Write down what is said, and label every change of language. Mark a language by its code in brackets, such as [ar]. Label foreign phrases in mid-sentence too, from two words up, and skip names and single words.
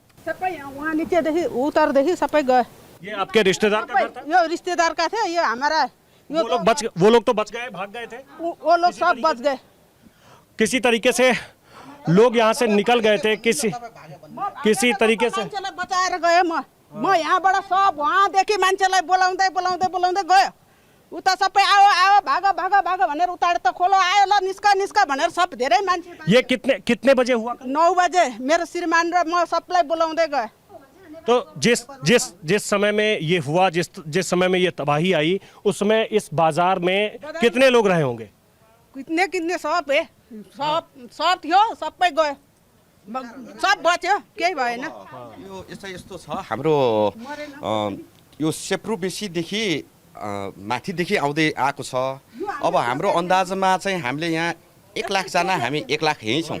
[hi] वहाँ नीचे देखी, उतर देखी, सब गए। ये आपके रिश्तेदार का घर था? ये रिश्तेदार का थे, ये हमारा। वो लोग तो बच गए, भाग गए थे। वो लोग सब बच गए। किसी तरीके से लोग यहाँ से निकल गए थे, किसी तरीके से [ne] बचाएर गए। म यहाँबाट सब वहाँ देखि मान्छेलाई बोलाउँदै गयो। उता सबै आओ भाग भनेर उतारे त खोलो आयो, ल निस्का भनेर सब धेरै मान्छे। [hi] ये कितने बजे हुआ? [ne] 9 बजे मेरो श्रीमान र म सबलाई बोलाउँदै गए। [hi] तो जिस जिस जिस समय में ये हुआ, जिस समय में ये तबाही आई, उस समय इस बाजार में कितने लोग रहे होंगे? कितने कितने सब है, [ne] सब थियो, सबै गयो, सब बच्यो, केही भएन। यो यस्तो छ हाम्रो यो सेप्रोबेसीदेखि माथिदेखि आउँदै आएको छ। अब हाम्रो अन्दाजमा चाहिँ हामीले यहाँ 1 लाखजना हामी 1 लाख यहीँ छौँ।